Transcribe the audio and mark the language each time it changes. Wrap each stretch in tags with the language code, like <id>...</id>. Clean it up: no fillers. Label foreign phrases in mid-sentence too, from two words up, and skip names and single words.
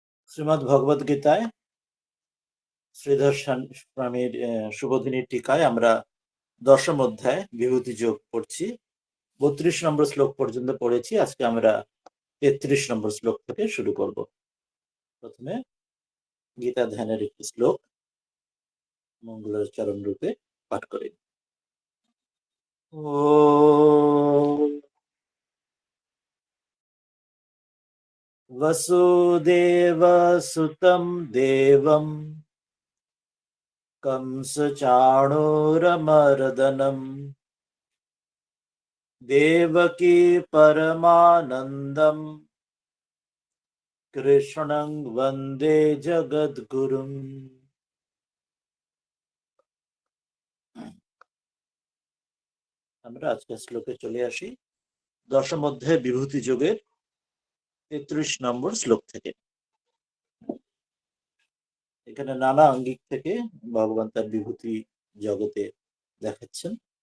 <bn>শ্রীমদ্ ভগবদ গীতায় শ্রীধর স্বামীর শুভদিনীর টিকায় আমরা দশম অধ্যায় বিভূতি যোগ পড়ছি। 32 নম্বর শ্লোক পর্যন্ত পড়েছি। আজকে আমরা 33 নম্বর শ্লোক থেকে শুরু করব। প্রথমে গীতা ধ্যানের একটি শ্লোক মঙ্গলাচরণ রূপে পাঠ করি।</bn> <sa>वसुदेव सुतं देवं कंसचाणूरमर्दनम् देवकी परमानन्दम् कृष्णं वन्दे जगद्गुरुम्।</sa> <bn>আমরা আজকের শ্লোকে চলে আসি। দশম অধ্যায় বিভূতি যোগের 33 নম্বর শ্লোক থেকে। এখানে নানা আঙ্গিক থেকে ভগবান তার বিভূতি জগতে দেখাচ্ছেন।</bn>